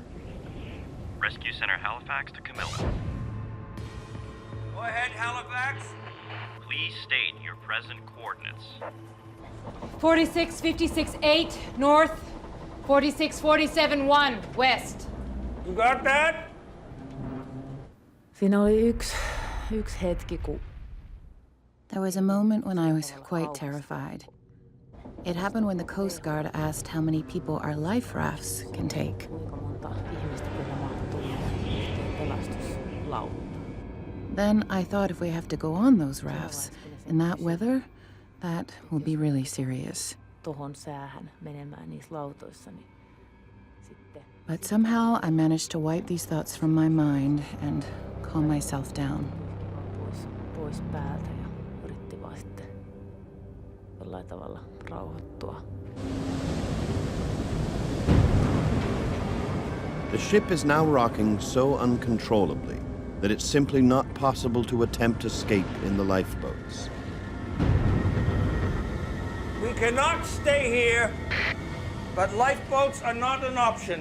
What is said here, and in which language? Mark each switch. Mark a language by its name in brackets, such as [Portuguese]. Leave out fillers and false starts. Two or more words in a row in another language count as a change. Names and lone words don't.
[English] Rescue Center Halifax to Camilla. Go ahead, Halifax. Please state your present coordinates. 46-56-8 north, 46-47-1 west. You got that? [Finnish] Siinä oli yksi hetki, kun [English] There was a moment when I was quite terrified. It happened when the Coast Guard asked how many people our life rafts can take. [Finnish] kuinka monta [English] Then I thought if we have to go on those rafts in that weather, that will be really serious. [Finnish] Tohon säähän menemään niissä lautoissa, niin sitten... [English] But somehow I managed to wipe these thoughts from my mind and calm myself down. [Finnish] Pois päältä ja yritti vaan sitten jollain tavalla rauhoittua. [English] The ship is now rocking so uncontrollably that it's simply not possible to attempt escape in the lifeboats. We cannot stay here, but lifeboats are not an option.